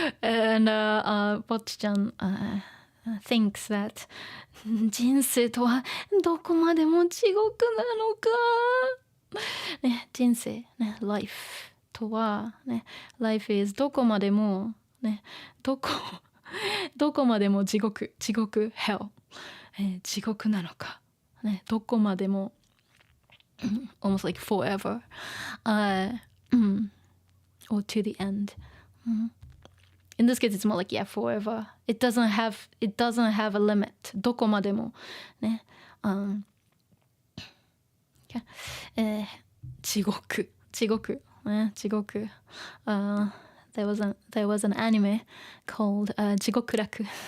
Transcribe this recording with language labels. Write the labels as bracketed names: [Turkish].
[English] And Bocchi-chan thinks that [Japanese] 人生とはどこまでも地獄なのか。 [English] ね、人生、ね、life とは、ね、life is [Japanese] どこまでもね、どこまでも地獄 [English] hell、 [Japanese] 地獄なのか、ね、どこまでも [English] almost like forever、or to the end、in this case it's more like yeah forever. It doesn't have a limit. [Japanese] どこまでもね、地獄ね、地獄。 [English] There was an anime called 地獄楽。